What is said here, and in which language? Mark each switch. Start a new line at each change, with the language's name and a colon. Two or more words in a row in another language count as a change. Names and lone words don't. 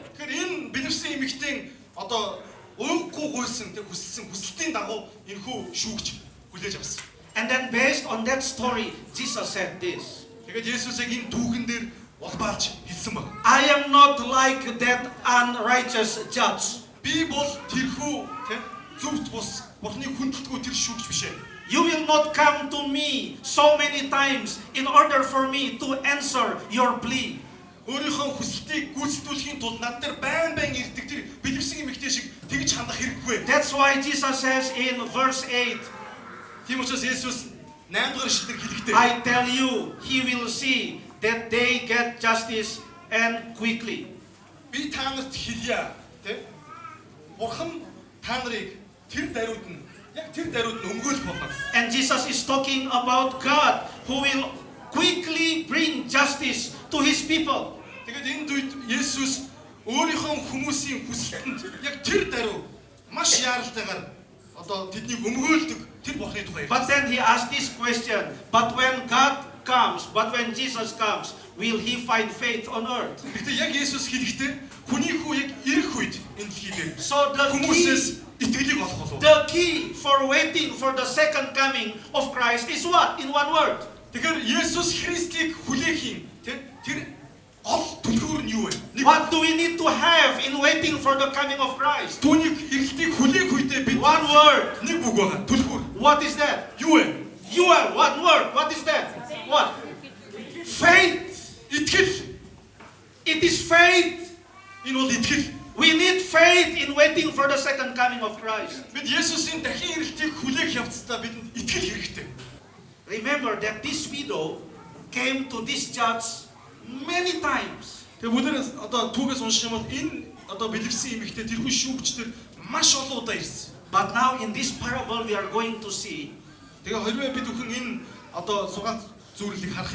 Mongolian: Тэгэхээр энэ бэлэвсэн эмэгтэй одоо уйггүй гуйсан тэг хүсэлтийн дагуу энэ хүү шүүгч хүлээж авсан.
English: And then based on that story, Jesus said this.
Mongolian: Тэгээд Есүсийг энэ түүхэн дээр улбаалж хэлсэн байна.
English: I am not like that unrighteous judge.
Mongolian: Би бол тэрхүү тэ зөвхт бус Бурхны хүндэлтгүй тэр шүүгч биш ээ.
English: You will not come to me so many times in order for me to answer your plea.
Mongolian: Өөрийнхөө хүсэлтийг гүйцэтгүүлэхийн тулд над дээр байн ирдэг тэр бэлэвсэн эмэгтэй шиг тэгж хандах хэрэггүй.
English: That's why Jesus says in verse 8,
Mongolian: Тийм учраас Есүс 8 дугаар ишлэлээр хэлэхдээ
English: I tell you, he will see that they get justice and quickly.
Mongolian: би та нарт хэлье тэ Бурхан та нарыг тэр даруйд нь өмгөөлөх болно.
English: And Jesus is talking about God who will quickly bring justice to his people.
Mongolian: Тэгээд энэ үед Есүс өөрийнхөө хүмүүсийн хүсэлтэнд яг тэр даруй маш яаралтайгаар одоо тэднийг өмгөөлдөг тэр Бурхны тухай.
English: But then he asked this question, but when Jesus comes, will he find faith on earth?
Mongolian: Гэхдээ яг Есүс хэлэхдээ хүний хүү яг ирэх үед энэ дэлхий дээр
English: So
Mongolian: хүмүүсээс итгэлийг олох болов.
English: the key for waiting for the second coming of Christ is what? In one word.
Mongolian: Тэгэхээр Есүс Христийг хүлээхийн тэр гол түлхүүр нь юу вэ?
English: What do we need to have in waiting for the coming of Christ?
Mongolian: Түүнийг ирэлтийг хүлээх үедээ бид
English: One word.
Mongolian: нэг үг байгаа. Түлхүүр.
English: What is that?
Mongolian: Юу вэ?
English: You are one word. What is that? What? Faith.
Mongolian: Итгэл.
English: It is faith.
Mongolian: Энэ бол итгэл.
English: We need faith in waiting for the second coming of Christ.
Mongolian: Бид Есүсийн дахин ирэлтийг хүлээх явцдаа бидэнд итгэл хэрэгтэй.
English: Remember that this widow came to this judge many times.
Mongolian: Тэгээ бүгдээс одоо түүгээс унших юм бол энэ одоо бэлэвсэн эмэгтэй тэрхүү шүүгчдэр маш олон удаа ирсэн.
English: But now in this parable we are going to see
Mongolian: Тэгээ хэрвээ бид бүхэн энэ одоо сугаалт зүйлийг харах